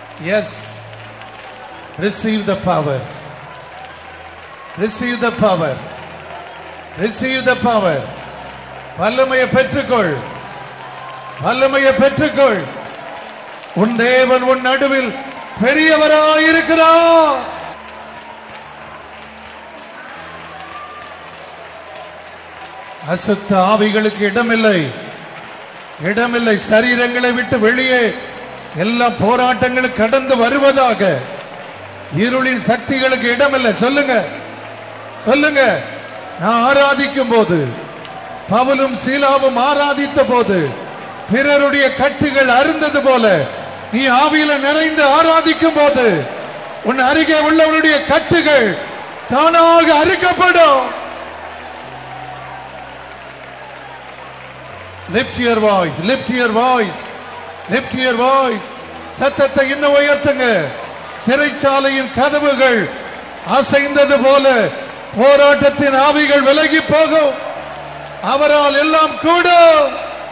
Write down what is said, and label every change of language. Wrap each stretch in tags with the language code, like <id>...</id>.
<en>Yes, receive the power, receive the power, receive the power.</en> <ta>வல்லமையை பெற்றுக்கொள், வல்லமையை பெற்றுக்கொள். உன் தேவன் உன் நடுவில் பெரியவராயிருக்கிறார். அசுத்த ஆவிகளுக்கு இடமில்லை, இடமில்லை. சரீரங்களை விட்டு வெளியே எல்லா போராட்டங்களும் கடந்து வருவதாக. இருளின் சக்திகளுக்கு இடமில்லை. சொல்லுங்க, சொல்லுங்க. நான் ஆராதிக்கும் போது, பவுலும் சீலாவும் ஆராதித்த போது பிறருடைய கட்டுகள் அருந்தது போல, நீ ஆவியில நிறைந்து ஆராதிக்கும் போது உன் அருகே உள்ளவருடைய கட்டுகள் தானாக அறுக்கப்படும்.</ta> <en>Lift your voice, lift your voice, lift your voice.</en> <ta>சத்தத்தை இன்னும் உயர்த்துங்க. சிறைச்சாலையின் கதவுகள் அசைந்தது போல போராட்டத்தின் ஆவிகள் விலகி போகும். அவரால் எல்லாம் கூடும்.</ta>